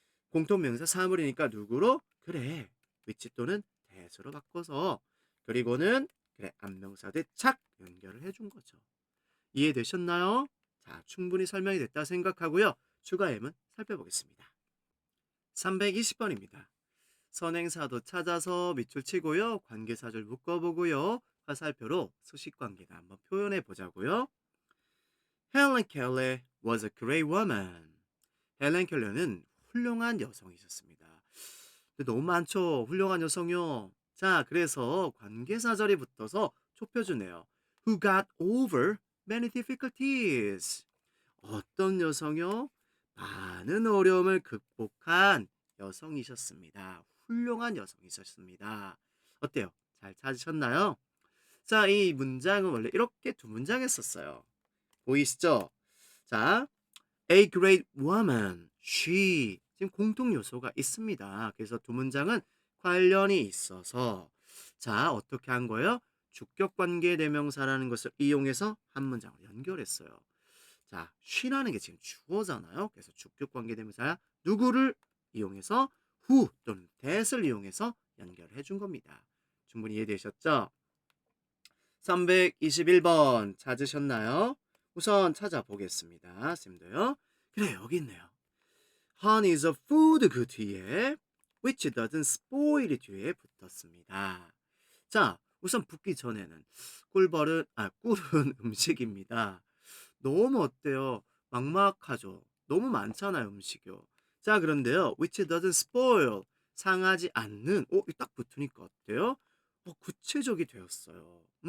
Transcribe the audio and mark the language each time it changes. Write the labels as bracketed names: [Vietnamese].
[Korean] 공통명사 사물이니까 누구로? 그래, which 또는 that으로 바꿔서 그리고는 그래, 안명사 대 착 연결을 해준 거죠. 이해되셨나요? 자, 충분히 설명이 됐다 생각하고요. 추가 예문 살펴보겠습니다. 320번입니다. 선행사도 찾아서 밑줄 치고요. 관계사절 묶어보고요. 화살표로 수식관계를 한번 표현해 보자고요. [English] Helen Keller was a great woman. [Korean] 헬렌 켈러는 훌륭한 여성이셨습니다. 근데 너무 많죠. 훌륭한 여성이요. 자, 그래서 관계사절이 붙어서 좁혀주네요. [English] Who got over many difficulties. [Korean] 어떤 여성이요? 많은 어려움을 극복한 여성이셨습니다. 훌륭한 여성이셨습니다. 어때요? 잘 찾으셨나요? 자, 이 문장은 원래 이렇게 두 문장 했었어요. 보이시죠? 자, [English] A great woman, she. [Korean] 지금 공통 요소가 있습니다. 그래서 두 문장은 관련이 있어서 자, 어떻게 한 거예요? 주격 관계 대명사라는 것을 이용해서 한 문장을 연결했어요. 자, she라는 게 지금 주어잖아요. 그래서 주격 관계 대명사 누구를 이용해서 who 또는 that을 이용해서 연결해 준 겁니다. 충분히 이해되셨죠? 321번 찾으셨나요? 우선 찾아보겠습니다. 쌤도요. 그래, 여기 있네요. [English] Honey is a food [Korean] 그 뒤에 [English] which doesn't spoil [Korean] 뒤에 붙었습니다. 자, 우선 붙기 전에는 꿀은 음식입니다. 너무 어때요? 막막하죠? 너무 많잖아요, 음식이요. 자, 그런데요. [English] which doesn't spoil. [Korean] 상하지 않는. 딱 붙으니까 어때요? 구체적이 되었어요.